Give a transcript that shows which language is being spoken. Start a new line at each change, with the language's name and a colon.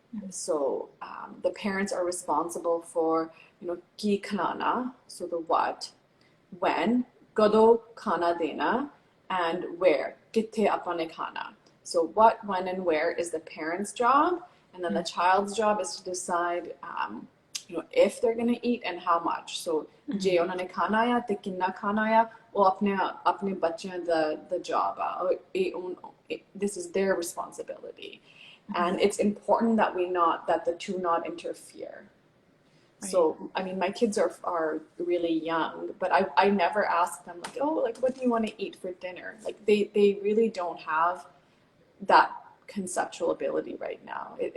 English: So the parents are responsible for, you know,
Punjabi: ki khilana,
English: so the what, when,
Punjabi: kado khana dena,
English: and where,
Punjabi: kithe apane khana.
English: So what, when, and where is the parent's job, and then the child's job is to decide, you know, if they're going to eat and how much.
Punjabi: So je ਉਹਨਾਂ ਨੇ ਖਾਣਾ ਆ ਤੇ ਕਿੰਨਾ ਖਾਣਾ ਆ ਉਹ ਆਪਣੇ ਬੱਚਿਆਂ ਦਾ job ਆ.
English: This is their responsibility. And it's important that the two not interfere. Right. So, I mean, my kids are really young, but I never ask them like, oh, like, what do you want to eat for dinner? Like they really don't have that conceptual ability right now.